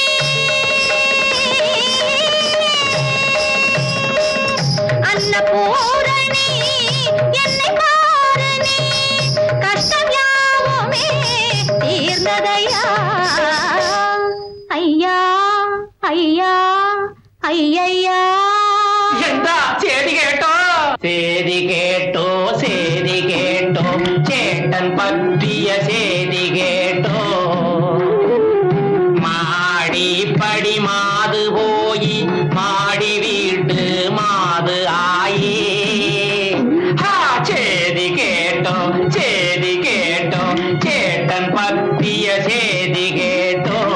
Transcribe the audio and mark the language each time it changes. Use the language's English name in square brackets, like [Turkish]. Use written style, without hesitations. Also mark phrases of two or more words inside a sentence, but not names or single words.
[Tamil] அன்னபூரணி என்னை தாரணி கஷ்டம் யாவுமே தீர்ந்ததையா ஐயா ஐயா ஐயா [Malayalam] എന്താ ചേതി കേട്ടോ ചേതി കേട്ടോ ചേതി കേട്ടോ ചേട്ടൻ പറ്റിയ ചേതി കേട്ടോ മാടിപ്പടി മാതു പോയി മാടി വീട്ടു മാതു ആയേ ചേതി കേട്ടോ ചേതി കേട്ടോ ചേട്ടൻ പറ്റിയ ചേതി കേട്ടോ